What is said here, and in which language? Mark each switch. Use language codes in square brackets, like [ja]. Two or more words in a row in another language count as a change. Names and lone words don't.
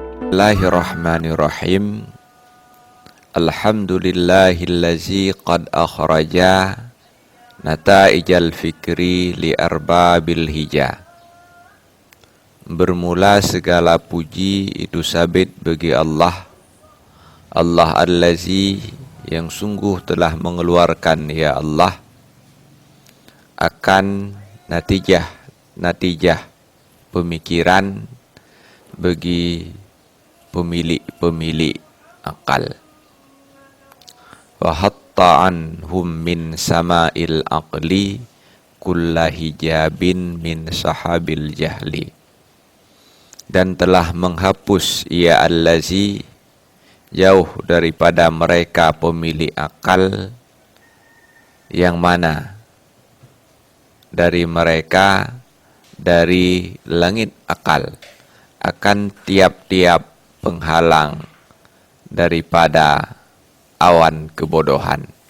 [ar] بسم الله الرحمن الرحيم. الحمد لله الذي قد أخرج نتائج الفكر لأرباب الحجا. [ms] Bermula segala puji itu sabit bagi Allah, Allah allazi yang sungguh telah mengeluarkan ya Allah akan natijah pemikiran bagi pemilik akal. [ar] وحط عنهم من سماء العقل كل حجاب من سحاب الجهل. [ms] Dan telah menghapus ia allazi jauh daripada mereka pemilik akal, yang mana dari mereka dari langit akal akan tiap-tiap penghalang daripada awan kebodohan.